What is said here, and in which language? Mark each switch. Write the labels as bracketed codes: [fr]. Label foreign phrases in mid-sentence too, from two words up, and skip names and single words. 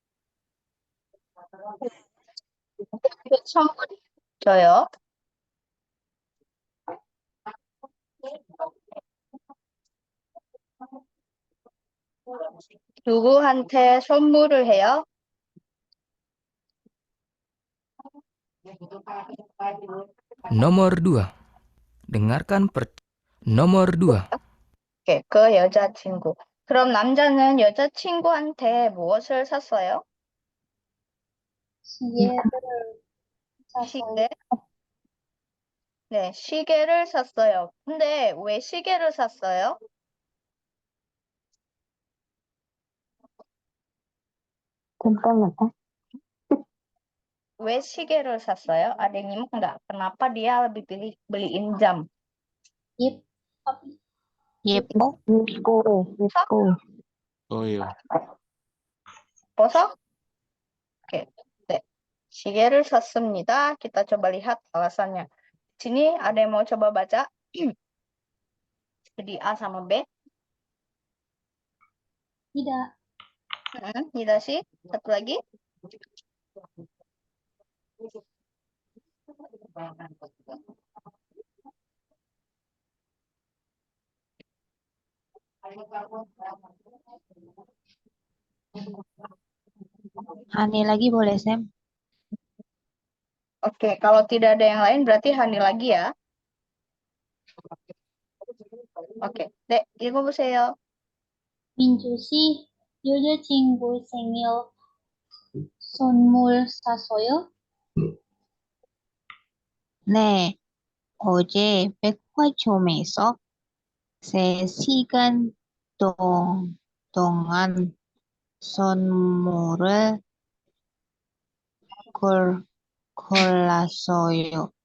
[ko] 선물이 줘요. 누구한테 선물을 해요? [id] Nomor 2. Dengarkan Nomor 2. [ko] 오케이, 그 여자친구. 그럼 남자는 여자친구한테 무엇을 샀어요? 시계를 샀어요. 시계? 네, 시계를 샀어요. 근데 왜 시계를 샀어요? 왜 시계를 샀어요? [id] Ada yang nyimak nggak? Kenapa dia lebih pilih beliin jam? [ko] 예, 예뻐? 예뻐. [id] Oh iya, [ko] 벗어? 오케이. 네. 시계를 샀습니다. [id] Kita coba lihat alasannya. Sini ada yang mau coba baca? Jadi A sama B. tidak. Tidak sih. Satu lagi. Hani lagi boleh, Sam? Oke, kalau tidak ada yang lain berarti Hani lagi ya. Oke, Dek, [ko] 읽어보세요. 민주 씨, 여자친구 생일 선물 샀어요? 네, 어제 백화점에서 3시간 동안 선물을 골랐어요.